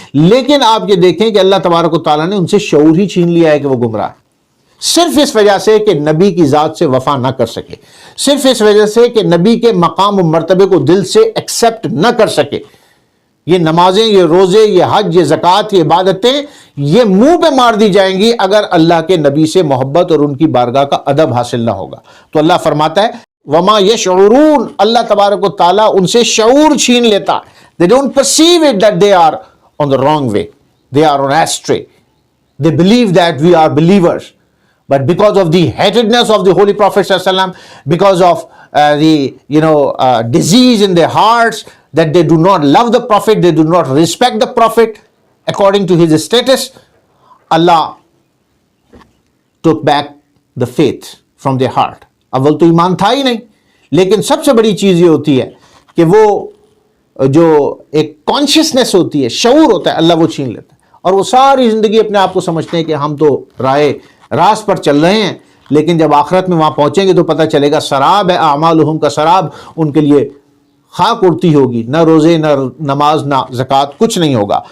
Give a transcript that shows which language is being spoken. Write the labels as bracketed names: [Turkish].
[Urdu] لیکن آپ یہ دیکھیں کہ اللہ تبارک و تعالیٰ نے ان سے شعور ہی چھین لیا ہے کہ وہ گمراہ ہے، صرف اس وجہ سے کہ نبی کی ذات سے وفا نہ کر سکے، صرف اس وجہ سے کہ نبی کے مقام و مرتبے کو دل سے ایکسپٹ نہ کر سکے. یہ نمازیں، یہ روزے، یہ حج، یہ زکوٰۃ، یہ عبادتیں یہ منہ پہ مار دی جائیں گی اگر اللہ کے نبی سے محبت اور ان کی بارگاہ کا ادب حاصل نہ ہوگا. تو اللہ فرماتا ہے [Arabic] وما یشعرون، [Urdu] اللہ تبارک و تعالیٰ ان سے شعور چھین لیتا. [English] They don't perceive it that they are on the wrong way, they are on astray. They believe that we are believers, but because of the hatredness of the Holy Prophet ﷺ, because of the disease in their hearts, that they do not love the Prophet, they do not respect the Prophet according to his status, Allah took back the faith from their heart. [Urdu] اول تو ایمان تھا ہی نہیں. لیکن سب سے بڑی چیز یہ ہوتی ہے کہ وہ جو ایک کانشیسنس ہوتی ہے، شعور ہوتا ہے، اللہ وہ چھین لیتا ہے، اور وہ ساری زندگی اپنے آپ کو سمجھتے ہیں کہ ہم تو راست پر چل رہے ہیں. لیکن جب آخرت میں وہاں پہنچیں گے تو پتہ چلے گا سراب ہے، اعمالہم کا سراب، ان کے لیے خاک اڑتی ہوگی، نہ روزے، نہ نماز، نہ زکوٰۃ، کچھ نہیں ہوگا.